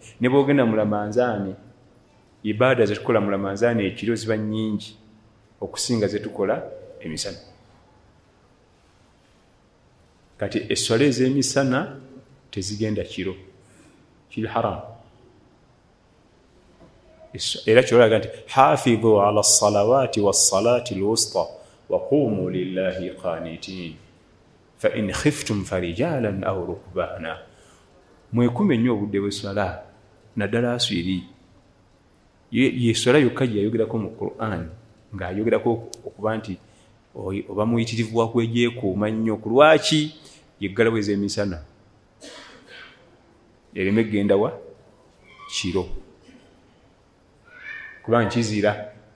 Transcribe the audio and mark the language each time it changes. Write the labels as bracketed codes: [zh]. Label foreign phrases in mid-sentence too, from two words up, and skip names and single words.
[lg] Ne bw'ogenda mu Ramanzaani ibada ze tukola mu Ramanzaani ekiro ziba nnyingi okusinga ze tukola emisana. Kati esswala ez'emisana tezigenda kiro kiri haramu. Era kyolaga nti [ar] حافظوا على الصلوات والصلاة الوسطى وقوموا لله قانتين فإن خفتم فرجالا أو ركبانا. [lg] Mwekume nnyo obudde bw'esswala naddala aswiri yesswala yokka gye yayogerako mu Qur'an ng'ayogerako okuba nti oba muyitirivu wa kwegyekuuma nnyo. Ku lwaki? Yeggalawo ez'emisana ereme genda wa kiro kubanga kizira.